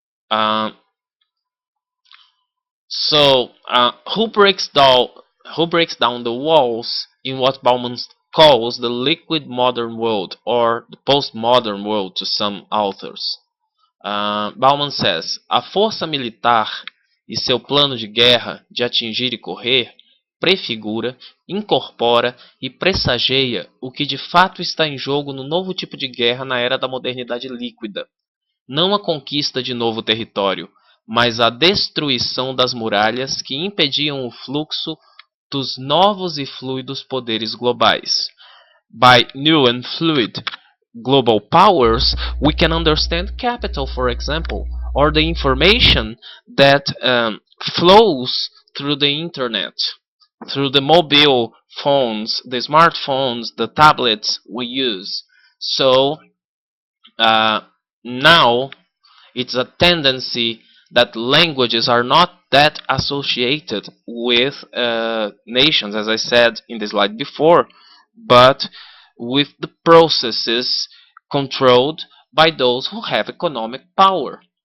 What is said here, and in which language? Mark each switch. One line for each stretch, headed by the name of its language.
English: Um, so, who breaks down the walls in what Bauman calls the liquid modern world, or the postmodern world to some authors? Bauman says,
Portuguese: a força militar e seu plano de guerra de atingir e correr prefigura, incorpora e pressageia o que de fato está em jogo no novo tipo de guerra na era da modernidade líquida. Não a conquista de novo território, mas a destruição das muralhas que impediam o fluxo dos novos e fluidos poderes globais.
English: By new and fluid, global powers, we can understand capital, for example, or the information that flows through the internet, through the mobile phones, the smartphones, the tablets we use. So uh, now it's a tendency that languages are not that associated with nations, as I said in the slide before, but with the processes controlled by those who have economic power.